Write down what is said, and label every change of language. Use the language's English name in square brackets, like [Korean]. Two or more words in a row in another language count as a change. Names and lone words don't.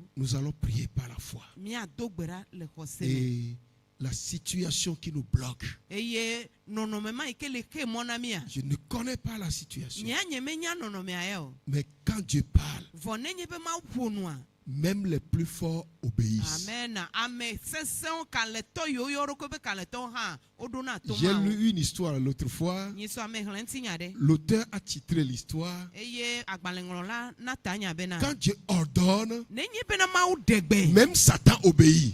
[French] nous allons prier par la foi. [Ewe] míado gbe ɖa le xɔse me [French] Et la situation qui nous bloque, [Ewe] eye nɔnɔme ma yi ke le xe mɔ na mía [French] je ne connais pas la situation. [Ewe] nyea nyemenya nɔnɔmea ya o [French] Mais quand Dieu parle, [Ewe] vɔ nenye be mawu ƒonua [French] même les plus forts obéissent. Amen. Amen. J'ai lu une histoire l'autre fois. L'auteur a titré l'histoire quand Dieu ordonne, même Satan obéit.